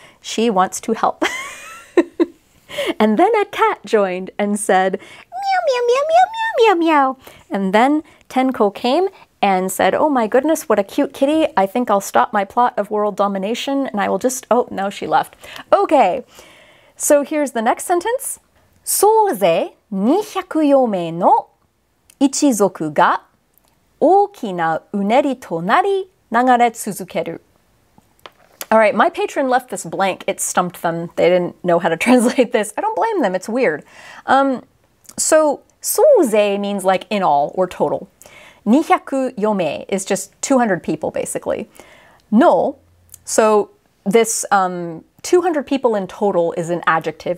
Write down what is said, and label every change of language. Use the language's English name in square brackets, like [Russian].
[English] She wants to help. And then a cat joined and said, meow, meow, meow, meow, meow, meow, meow. And then Tenko came and said, oh my goodness, what a cute kitty. I think I'll stop my plot of world domination and I will just, oh, no, she left. Okay, so here's the next sentence. [Japanese] 総勢204名の一族が大きなうねりとなり流れ続ける. [English] All right, my patron left this blank. It stumped them. They didn't know how to translate this. I don't blame them. It's weird. So 総勢 means like in all or total. 204名 is just 200 people basically. No, so this 200 people in total is an adjective.